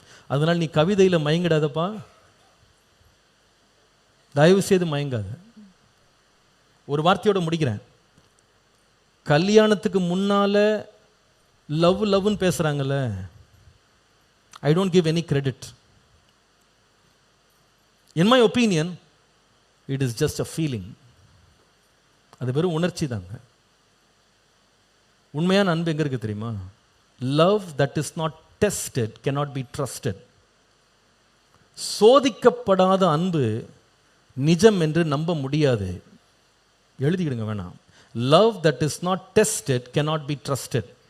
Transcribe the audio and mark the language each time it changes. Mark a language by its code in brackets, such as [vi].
[ta] அதனால் நீ கவிதையில் மயங்கிடாதப்பா, தயவு செய்து மயங்காத. ஒரு வார்த்தையோட முடிக்கிறேன். கல்யாணத்துக்கு முன்னால லவ் லவ்னு பேசுகிறாங்கல்ல, [en] I don't give any credit. In my opinion, it is just a feeling. [ta] அது வெறும் உணர்ச்சி தாங்க. உண்மையான அன்பு எங்க இருக்கு தெரியுமா? [en] Love that is not tested cannot be trusted. [ta] சோதிக்கப்படாத அன்பு நிஜம் என்று நம்ப முடியாது. எழுதிக்கிடுங்க வேணாம். [en] Love that is not tested cannot be trusted.